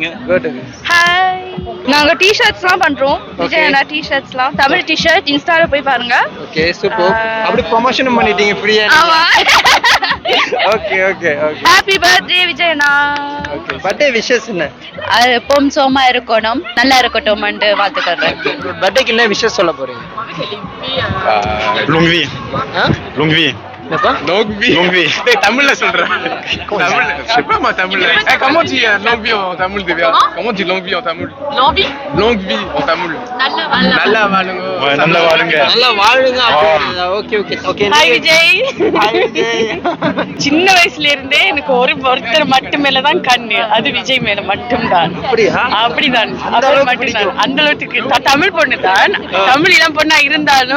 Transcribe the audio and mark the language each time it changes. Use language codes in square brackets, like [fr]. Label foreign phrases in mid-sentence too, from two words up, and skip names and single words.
[ta] ஹாய் நாங்க டி-ஷர்ட்ஸ்லாம் பண்றோம் விஜய் அண்ணா டி-ஷர்ட்ஸ்லாம் தமிழ் டி-ஷர்ட் இன்ஸ்டால போய் பாருங்க [en] okay super [ta] அப்படி ப்ரமோஷனும் பண்ணிட்டீங்க ஃப்ரீயா ஆமா [en] okay okay okay happy birthday விஜய் அண்ணா okay birthday wishes என்ன [ta] எப்பவும் சோமா இருக்கணும் நல்லா இருக்கட்டும் வாழ்த்துக்கள் பர்த்டேக்கு என்ன விஷஸ் சொல்ல போறீங்க [fr] longue vie ஆ? longue vie [ta] என்னப்பா [fr] longue vie [ta] தமிழ்ல சொல்றேன் தமிழ்ல [fr] je sais pas moi தமிழ்ல comment tu longue vie en tamil Divya comment tu longue vie en tamil longue vie en tamil [ta] நல்லா வாழுங்க நல்லா வாழுங்க நல்லா வாழுங்க [en] okay okay okay ஹாய் விஜய் ஹாய் விஜய் [ta] சின்ன வயசுல இருந்தே எனக்கு ஒருத்தர் மட்டும் மேலதான் கண்ணு அது விஜய் மேல மட்டும்தான் அப்படியா அப்படிதான் அந்த அவர் அளவுக்கு மட்டும்தான் பிடிக்கும். அந்த அளவுக்கு தமிழ் பொண்ணு தான் தமிழ் இளம் பொண்ணா இருந்தாலும்